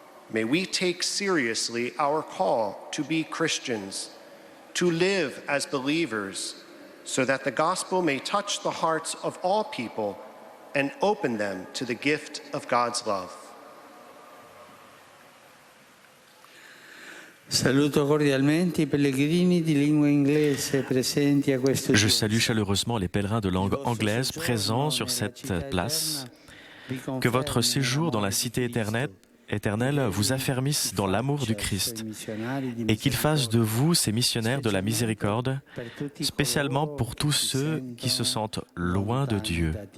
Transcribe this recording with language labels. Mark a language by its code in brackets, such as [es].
[en] May we take seriously our call to be Christians, to live as believers, so that the gospel may touch the hearts of all people and open them to the gift of God's love. [it] Saluto cordialmente I pellegrini di lingua inglese presenti a questo [fr] Je [it] giorno. [fr] salue chaleureusement les pèlerins de langue anglaise présents sur cette place. Que votre séjour dans la cité éternelle vous affermisse dans l'amour du Christ et qu'il fasse de vous ces missionnaires de la miséricorde, spécialement pour tous ceux qui se sentent loin de Dieu.